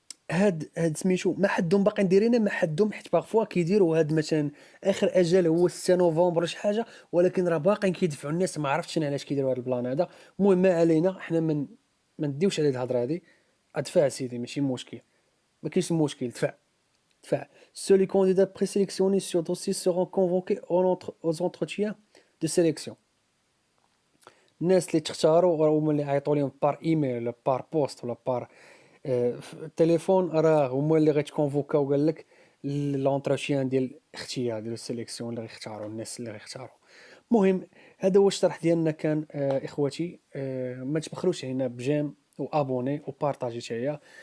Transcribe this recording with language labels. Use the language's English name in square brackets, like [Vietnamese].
[Arabic] هاد سميتو ما حدهم باقيين دايرينه، ما حدهم، حيت باغفوا كيديروا هاد مثلا اخر اجل هو 6 نوفمبر ولا شي حاجه، ولكن راه باقيين كيدفعوا الناس، ما عرفتش انا علاش كيديروا هاد البلان هذا. المهم ما علينا، حنا ما نديوش على هاد الهضره هادي. ادفع سيدي ماشي مشكل، ما كاينش مشكل، دفع. [French] Seuls les candidats présélectionnés sur dossier seront convoqués aux entretiens de sélection. [Arabic] الناس اللي تختاروا هما اللي عيطوا لهم بار ايميل ولا بار بوست ولا بار في التليفون، راه هما اللي غيتكونفوكاو قال لك لونتروتيان ديال الاختيار ديال السيليكسيون اللي غيختاروا الناس اللي غيختاروا. المهم هذا هو الشرح ديالنا كان اخوتي. ما تبخلوش علينا بجيم وابوني وبارطاجي حتى هي.